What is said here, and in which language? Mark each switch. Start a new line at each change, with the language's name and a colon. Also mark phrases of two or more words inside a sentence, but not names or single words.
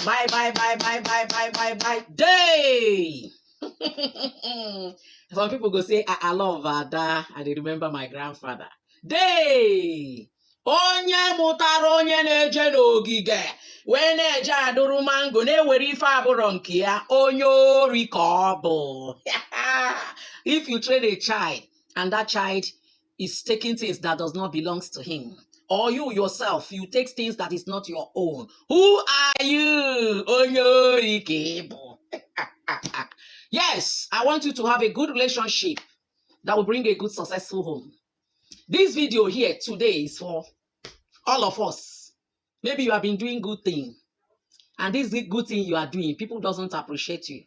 English: Bye, bye, bye, bye, bye, bye, bye, bye. Day. Some people go say, I love Ada. I remember my grandfather. Day.
Igbo: Onye mụtara onye na-eje n'ogige wee na-eje adụrụ mango na-ewere ife abụrụ nke ya, onye ori ka ọ bụ.
English: If you train a child and that child is taking things that does not belong to him, or you yourself, you take things that is not your own, who are you?
Igbo: Onye ori ka ị bụ.
English: Yes, I want you to have a good relationship that will bring a good, successful home. This video here today is for all of us. Maybe you have been doing good thing, and this good thing you are doing, people doesn't appreciate you.